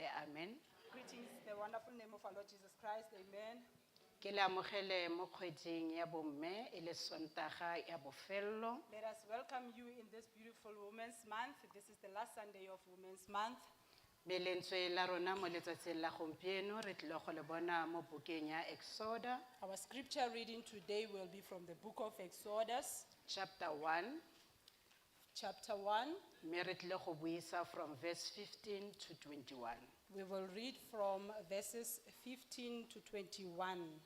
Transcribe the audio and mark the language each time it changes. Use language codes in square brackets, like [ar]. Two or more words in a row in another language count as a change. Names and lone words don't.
[en] Amen. Greetings in the wonderful name of our Lord Jesus Christ. Amen. [tn] Ke le amogele mo kgweding ya bomme e le Sontaga ya bofello. [en] Let us welcome you in this beautiful Women's Month. This is the last Sunday of Women's Month. [tn] Be lentswe la rona mo letsatsing la gompieno re tlile go le bona mo bukeng ya Exoda [en] Our scripture reading today will be from the book of Exodus, chapter 1 chapter 1. [tn] mme re tlile go buisa [en] from verse 15 to 21. We will read from verses 15 to 21.